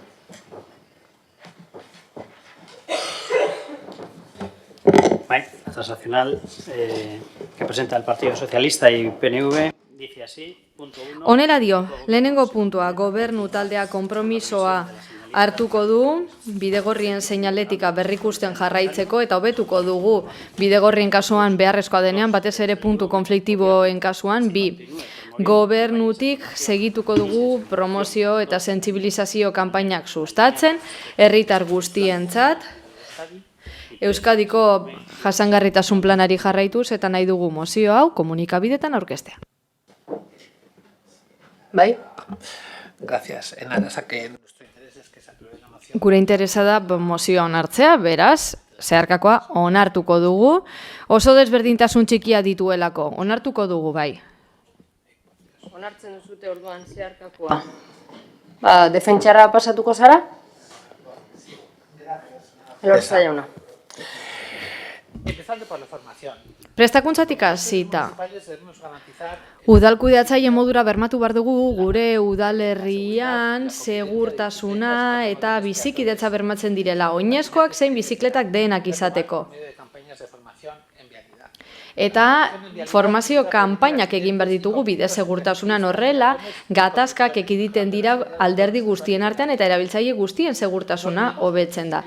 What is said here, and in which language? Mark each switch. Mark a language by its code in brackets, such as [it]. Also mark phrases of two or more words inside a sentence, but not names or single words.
[es] La transaccional que presenta el Partido Socialista y PNV dice así, punto 1. [eu] Honela dio, lehenengo puntua, gobernu taldea konpromisoa hartuko du, bidegorrien seinaletika berrikusten jarraitzeko eta hobetuko dugu bidegorrien kasuan beharrezkoa denean, batez ere puntu konfliktiboen kasuan, 2. Gobernutik segituko dugu promozio eta sentsibilizazio kanpainak sustatzen, herritar guztientzat, Euskadiko jasangarritasun planari jarraituz eta nahi dugu mozio hau komunikabidetan aurkeztea. Bai? [es] Gracias. En aras a que nuestro interés es que se apruebe la moción. [eu] Gure interesa da mozioa onartzea, beraz, zeharkakoa onartuko dugu. Oso desberdintasun txikia dituelako, onartuko dugu bai. Onartzen duzute orduan zeharkakoa. Defentsara pasatuko zara? Elorza jauna. [es] Empezando por la formación. [eu] Prestakuntzatik hasita. Udalkudeatzaile modura bermatu behar dugu gure udalerrian segurtasuna eta bizikidetza bermatzen direla oinezkoak zein bizikletak denak izateko. Eta formazio kanpainak egin behar ditugu bide segurtasunan horrela, gatazkak ekiditen dira alderdi guztien artean eta erabiltzaile guztien segurtasuna hobetzen da.